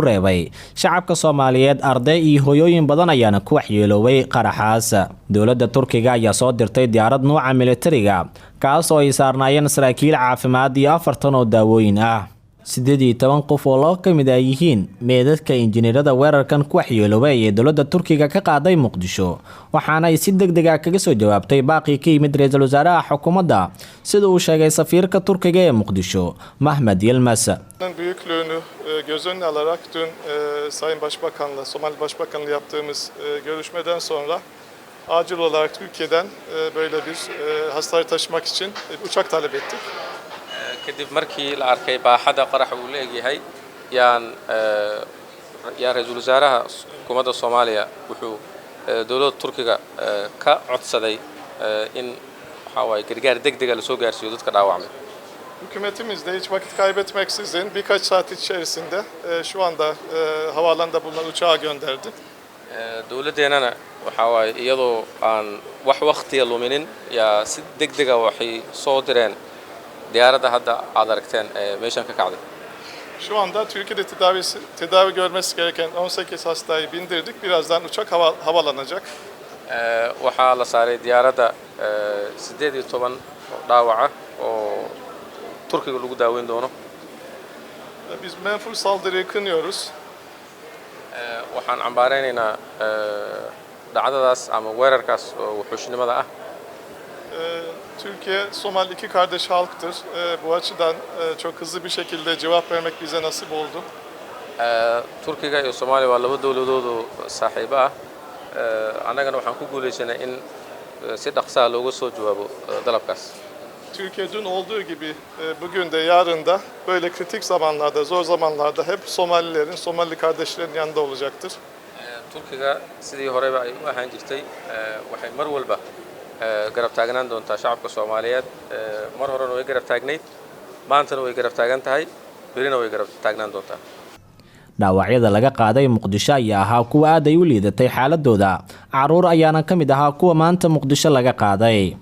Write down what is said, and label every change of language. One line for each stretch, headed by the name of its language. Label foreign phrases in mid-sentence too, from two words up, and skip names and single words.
Somali: reebay shacabka Soomaaliyeed arday iyo hooyooyin badan ayaana ku waxyeeloobay qaraxaas dowladda Turkiga ayaa soo dirtay diyaarad nooca militariga kaas oo ay saarnaayeen saraakiil caafimaad iyo 4 oo daawooyin ah 18 qof oo loo kamid yihiin meedadka injineerada weerarkan ku waxyeeloobay ee dowladda Turkiga ka qaaday Muqdisho waxaana ay si degdeg ah kaga soo jawaabtay baaqi ka yimid ra'iisul wasaaraha xukuumadda sida uu sheegay safiirka Turkiga ee Muqdisho Mahmed Yilmaz
Turkish: büyüklüğünü göz önüne alarak dün Sayın Başbakan'la Somali Başbakan'la yaptığımız görüşmeden sonra acil olarak Türkiye'den böyle bir hastayı taşımak için uçak talep ettik.
Somali: kadib markii la arkay baaxada qarax uu leeyahay yaan ra'iisul wasaaraha xukuumadda Soomaaliya wuxuu dowladda Turkiga ka codsaday in waxa way gargaar degdeg ah la soo gaarsiiyo dadka dhaawacmay.
Turkish: Hükümetimiz de hiç vakit kaybetmeksizin birkaç saat içerisinde şu anda havaalanında bulunan uçağı gönderdi.
Somali: Dowladdeena waxa way iyadoo aan wax waqti luminin ya si degdeg ah waxay soo direen diyaaradda hadda aad aragteen meeshan ka kacday.
Turkish: Şu anda Türkiye'de tedavi görmesi gereken 18 hastayı bindirdik. Birazdan uçak havalanacak.
Somali: Waxaa la saaray diyaaradda 18 dhaawaca oo Turkiga lagu daaweyn doono.
Turkish: Biz menfur saldırıyı kınıyoruz.
Somali: Waxaan cambaareynaa dhacdadaas ama weerarkaas oo wuxuushnimada ah.
Turkish: Türkiye, Somali iki kardeş halktır. Bu açıdan çok hızlı bir şekilde cevap vermek bize nasip oldu.
Somali: Turkiga iyo Soomaaliya waa laba dawladood oo saaxiibo ah. Anagana waxaan ku guuleysanay in si dhaqso ah looga soo jawaabo dalabkaas.
Turkish: Türkiye dün olduğu gibi bugün de yarın da böyle kritik zamanlarda, zor zamanlarda hep Somalilerin, Somali kardeşlerin yanında olacaktır.
Somali: Turkiga sidii horeba ay u ahaan jirtay waxay mar walba garab taagnaan doontaa shacabka Soomaaliyeed mar horena way garab taagnayd maantana way garab taagan tahay berina way garab taagnaan doontaa. dhaawacyada laga qaaday Muqdisho ayaa ahaa kuwa aad ay u liidatay xaaladooda caruur ayaana ka mid ahaa kuwa maanta Muqdisho laga qaaday.